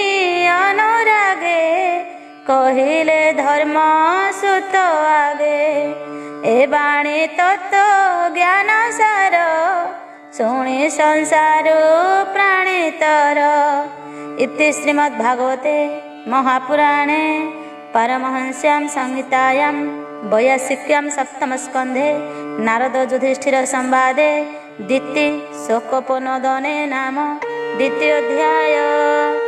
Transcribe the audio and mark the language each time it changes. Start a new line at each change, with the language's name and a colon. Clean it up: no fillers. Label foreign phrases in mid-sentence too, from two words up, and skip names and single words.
Odia: ଅନୁରାଗେ କହିଲେ ଧର୍ମ ସୁତ ଆଗେ ଏ ବାଣୀ ତତ୍ତ୍ୱ ଜ୍ଞାନ ସାର ଶୁଣି ସଂସାରୁ ପ୍ରାଣିତର
Sanskrit: ଇତି ଶ୍ରୀମଦ୍ଭାଗବତେ महापुराणे परमहंस्यां संहितायां वैयासिक्यां सप्तमस्कन्धे नारद युधिष्ठिर संवादे दिति शोकोपनोदने नाम द्वितीयोऽध्याय।